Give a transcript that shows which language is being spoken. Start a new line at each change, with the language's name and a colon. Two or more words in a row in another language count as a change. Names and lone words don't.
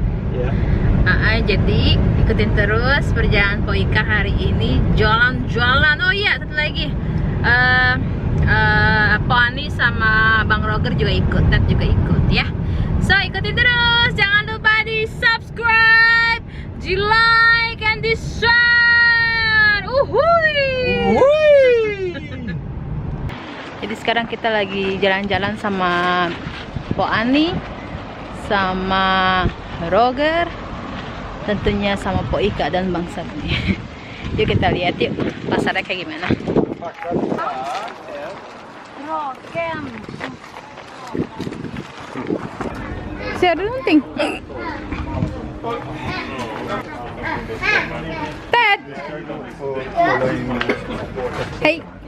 Indonesian: Jadi ikutin terus perjalanan Poika hari ini, jualan. Oh iya, satu lagi. Poni sama Bang Roger juga ikut, Ted juga ikut ya. So ikutin terus, jangan lupa di subscribe, di like, and di share. Jadi sekarang kita lagi jalan-jalan sama Po Ani, sama Roger, tentunya sama Po Ika dan Bang Sabni. Yuk kita lihat yuk pasarnya kayak gimana.
Swedish: Rokem. Ser någonting? Ted! Hej!